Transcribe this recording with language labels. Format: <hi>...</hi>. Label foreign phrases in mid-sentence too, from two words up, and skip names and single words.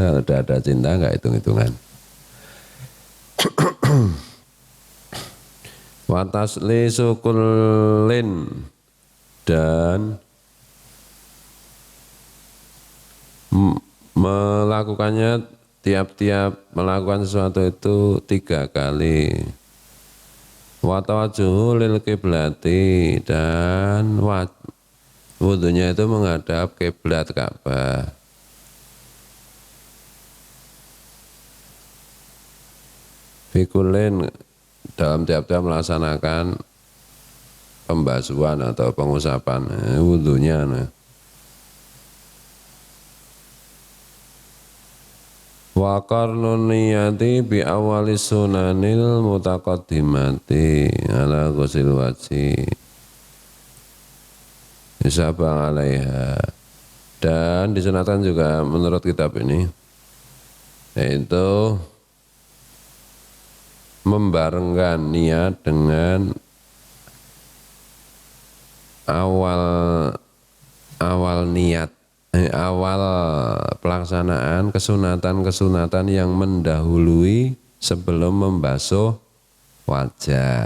<id>Kalau udah ada cinta nggak hitung-hitungan.</id> <ar>وتثليث كل,</ar> <id>dan melakukannya tiap-tiap melakukan sesuatu itu 3 kali.</id> <ar>وتوجه للقبلة,</ar> <id>dan wudunya itu menghadap kiblat Ka'bah. Fikulin, dalam tiap-tiap melaksanakan pembasuhan atau pengusapan wudunya.</id> <ar>وقرن النية بأول السنن المتقدمة على غسل الوجه إصابة عليها.</ar> <id>Dan disunatkan juga menurut kitab ini, yaitu membarengkan niat dengan awal niat, awal pelaksanaan kesunatan-kesunatan yang mendahului sebelum membasuh wajah.</id>